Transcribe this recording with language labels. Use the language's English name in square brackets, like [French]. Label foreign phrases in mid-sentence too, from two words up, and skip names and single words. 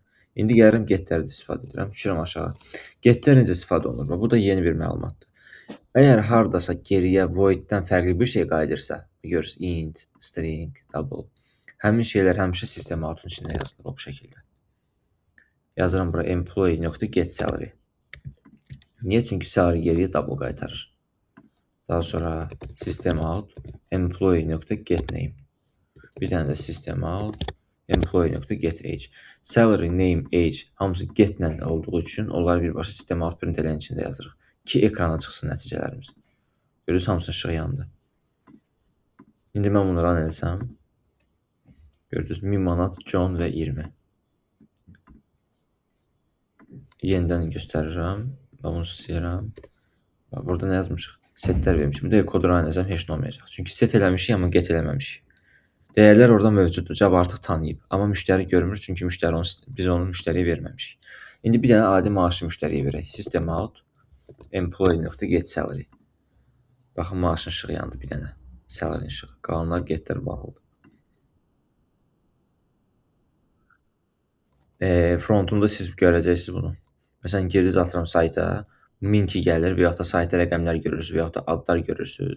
[Azerbaijani] İndi gəlirəm getləri də istifadə edirəm. Düşürəm aşağı. Getlər necə istifadə olunur? Bu da yeni bir məlumatdır. Əgər hardasa geriyə void-dən fərqli bir şey qayıdırsa, görürsünüz int, string, double. Həmin şeylər həmişə [English] sistem outun [Azerbaijani] içində yazılır o şəkildə. Yazıram bura [English] employee.get salary. [Azerbaijani] Niyə? Çünki salary geriyə double qaytarır. [English] Daha sonra system out employee.get name. Bir dənə də system out employee.get age. [Azerbaijani] Salary, name, age hamısı get-lə olduğu üçün onları birbaşa [English] system out print [Azerbaijani] eləyən içində yazırıq ki, ekrana çıxsın nəticələrimiz. Görürsünüz, hamısının işığı yandı. İndi mən bunu run etsəm, gördünüz, 1000 manat, John və 20. Yenidən göstərirəm və bunu silirəm. Burada nə yazmışıq? Setlər vermişik. Bir də kodu run etsəm heç nə olmayacaq. Çünki set eləmişik, amma get eləməmişik. Dəyərlər orada mövcuddur. Java artıq tanıyıb. Amma müştəri görmür, çünki biz onu müştəriyə verməmişik. İndi bir dənə adi maaşı müştəriyə verək. [English] System out employee.get salary. [Azerbaijani] Baxın, maaşın işığı yandı bir dənə. Salary işığı. Qalanlar getlər bağlıdır. Frontunda siz görəcəksiniz bunu. Məsələn, girdiniz atıram sayta, 1002 gəlir və yaxud da sayta rəqəmlər görürsünüz və yaxud da adlar görürsünüz.